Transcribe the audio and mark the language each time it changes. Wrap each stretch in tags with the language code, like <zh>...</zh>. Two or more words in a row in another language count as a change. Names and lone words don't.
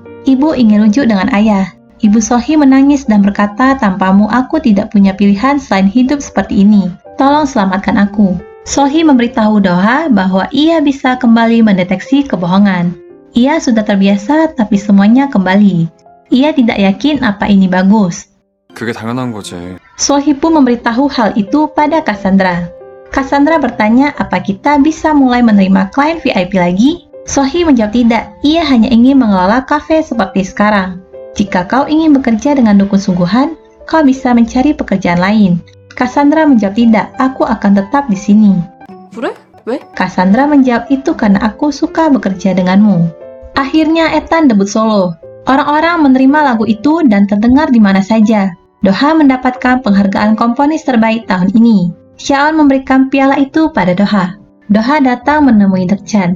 <id>Ibu ingin rujuk dengan ayah. Ibu Sohee menangis dan berkata, tanpamu aku tidak punya pilihan selain hidup seperti ini. Tolong selamatkan aku. Sohee memberitahu Doha bahwa ia bisa kembali mendeteksi kebohongan. Ia sudah terbiasa, tapi semuanya kembali. Ia tidak yakin apa ini bagus.</id> <ko>그게 당연한 거지.</ko> <id>Sohee pun memberitahu hal itu pada Cassandra. Cassandra bertanya apa kita bisa mulai menerima klien VIP lagi? Sohee menjawab tidak, ia hanya ingin mengelola kafe seperti sekarang. Jika kau ingin bekerja dengan dukun sungguhan, kau bisa mencari pekerjaan lain. Cassandra menjawab tidak, aku akan tetap di sini.</id> <ko>그래? 왜?</ko> <id>Cassandra menjawab itu karena aku suka bekerja denganmu. Akhirnya Ethan debut solo. Orang-orang menerima lagu itu dan terdengar di mana saja. Doha mendapatkan penghargaan komponis terbaik tahun ini. Shaon memberikan piala itu pada Doha. Doha datang menemui Dekchan.</id>